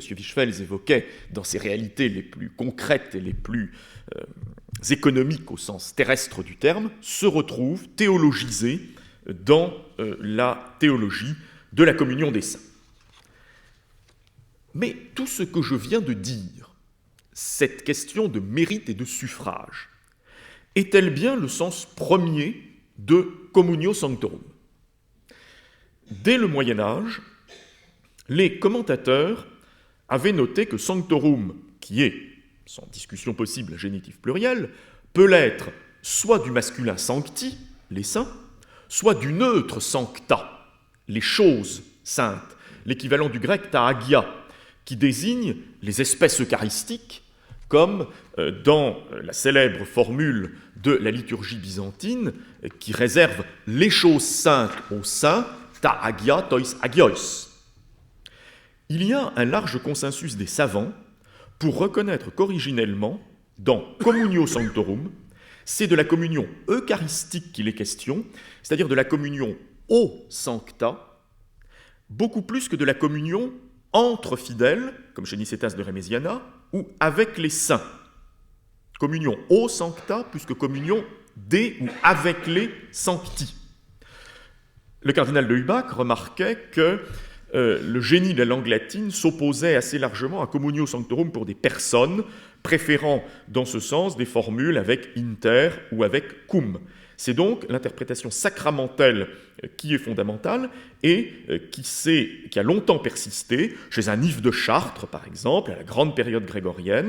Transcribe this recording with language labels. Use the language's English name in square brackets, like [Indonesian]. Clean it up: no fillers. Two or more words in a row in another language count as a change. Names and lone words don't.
[French] Wichfels évoquait dans ses réalités les plus concrètes et les plus économiques au sens terrestre du terme, se retrouve théologisée dans la théologie de la communion des saints. Mais tout ce que je viens de dire, cette question de mérite et de suffrage, est-elle bien le sens premier de [Latin] communio sanctorum ? [French] Dès le Moyen-Âge, les commentateurs avaient noté que sanctorum, qui est, sans discussion possible, génitif pluriel, peut l'être soit du masculin sancti, les saints, soit du neutre sancta, les choses saintes, l'équivalent du grec [Greek] τὰ ἅγια, [French] qui désigne les espèces eucharistiques, comme dans la célèbre formule de la liturgie byzantine, qui réserve les choses saintes aux saints, [Greek] τὰ ἅγια τοῖς ἁγίοις. [French] Il y a un large consensus des savants pour reconnaître qu'originellement, dans [Latin] communio sanctorum, [French] c'est de la communion eucharistique qu'il est question, c'est-à-dire de la communion au sancta, beaucoup plus que de la communion entre fidèles, comme chez Nicétas de Rémésiana, ou avec les saints. Communion au sancta plus que communion des ou avec les sancti. Le cardinal de Hubac remarquait que le génie de la langue latine s'opposait assez largement à [Latin] communio sanctorum [French] pour des personnes, préférant dans ce sens des formules avec inter ou avec cum. C'est donc l'interprétation sacramentelle qui est fondamentale et qui a longtemps persisté chez un Yves de Chartres, par exemple, à la grande période grégorienne.